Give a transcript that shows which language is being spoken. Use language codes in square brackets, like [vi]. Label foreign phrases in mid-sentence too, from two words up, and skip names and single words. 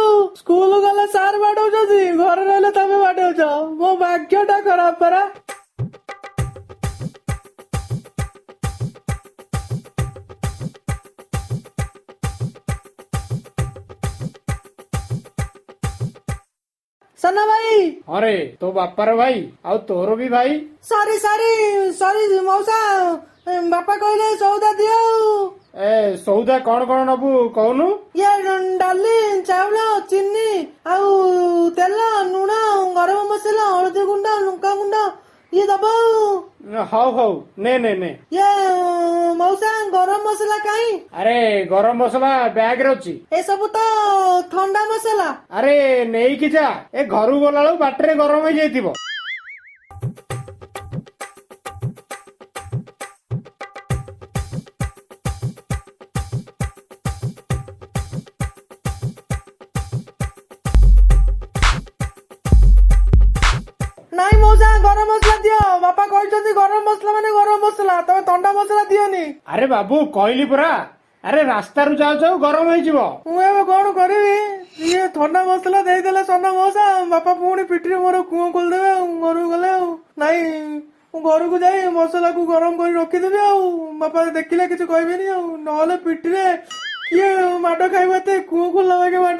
[or] ସ୍କୁଲ ଗଲେ ସାର୍ ବାଡଉଛନ୍ତି, ଘରେ ରହିଲେ ତମେ ବାଡଉଛ। ମୋ ଭାଗ୍ୟଟା ଖରାପ ପରା। ସାନ ଭାଇ। [spv] ଅରେ ତୋ ବାପାର ଭାଇ ଆଉ ତୋର ଭି ଭାଇ। [or] ସରି ସରି ସରି ମଉସା, ବାପା କହିଲେ ସଉଦା ଦିଅ ଆଉ। [spv] ଏ ସଉଦା କଉନ କଉନ ନବୁ କହନୁ? [or] ଇଏ ଡାଲି, ଚାଉଳ, ଚିନି ଆଉ ତେଲ, ଲୁଣ, ଗରମ ମସଲା, ହଳଦୀ ଗୁଣ୍ଡ, ଲଙ୍କା ଗୁଣ୍ଡ ଇଏ ଦବ ଆଉ। [spv] ହାଉ ହାଉ ନେ ନେ ନେ। [or] ଇଏ ମଉସା ଗରମ ମସଲା କାହିଁ? [spv] ଅରେ ଗରମ ମସଲା ବ୍ୟାଗ ରେ ଅଛି। [or] ଏସବୁ ତ ଥଣ୍ଡା ମସଲା। [spv] ଅରେ ନେଇ କି ଯା, ଏ ଘରୁ ଗଲାଳୁ ବାଟରେ ଗରମ ହୋ ଯାଇତିବୋ। [or] ନାଇଁ ମଉସା ଗରମ ମସଲା ଦିଅ। ବାପା କହିଛନ୍ତି ଗରମ ମସଲା ମାନେ ଗରମ ମସଲା, ତମେ ଥଣ୍ଡା ମସଲା ଦିଅନି। [spv] ଅରେ ବାବୁ କହଲି ପରା, ଅରେ ରାସ୍ତା ରୁ ଯାଉ ଯାଉ ଗରମ ହୋ ଯିବୋ। [or] ମୁଁ ଏବେ କଣ କରିବି? ଇଏ ଥଣ୍ଡା ମସଲା ଦେଇଦେଲେ ସନା ମଉସା, ବାପା ପୁଣି ପିଠିରେ ମୋର କୁଅ ଖୋଲିଦେବେ ଆଉ ଘରକୁ ଗଲେ ଆଉ। ନାଇଁ ମୁଁ ଘରକୁ ଯାଇ ମସଲାକୁ ଗରମ କରି ରଖିଦେବି ଆଉ, ବାପା ଦେଖିଲେ କିଛି କହିବେନି ଆଉ। ନହେଲେ ପିଠିରେ କିଏ ମାଡ ଖାଇବ, ଏତେ କୁଅ ଖୋଲା ବାଗେ ମାଡ।